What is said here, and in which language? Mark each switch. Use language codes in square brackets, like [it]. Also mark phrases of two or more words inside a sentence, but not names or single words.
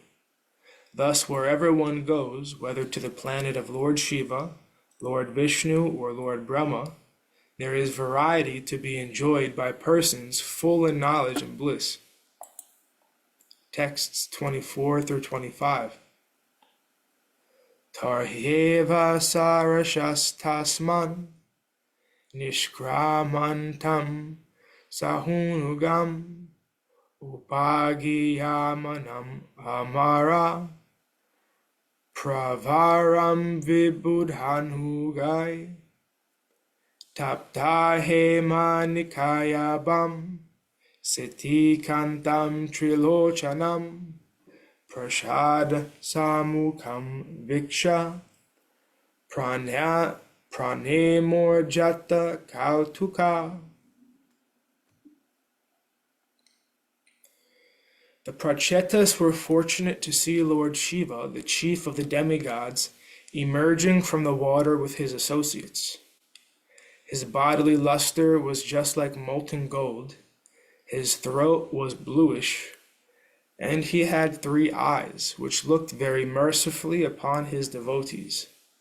[en] Thus, wherever one goes, whether to the planet of Lord Śiva, Lord Vishnu, or Lord Brahma, there is variety to be enjoyed by persons full in knowledge and bliss. Texts 24 through 25. [sa] तर्ह्येव सरसस्तस्मान् निष्क्रामन्तं सहानुगम् उपगीयमानम् अमर प्रवरं विबुधानुगैः तप्तहेम निकायाभं शिति कण्ठं त्रिलोचनम् प्रसाद सुमुखं वीक्ष्य प्रणेमुर्जात कौतुकाः. [en] The Prachetas were fortunate to see Lord Śiva, the chief of the demigods, emerging from the water with his associates. His bodily luster was just like molten gold, his throat was bluish, and he had 3 eyes, which looked very mercifully upon his devotees.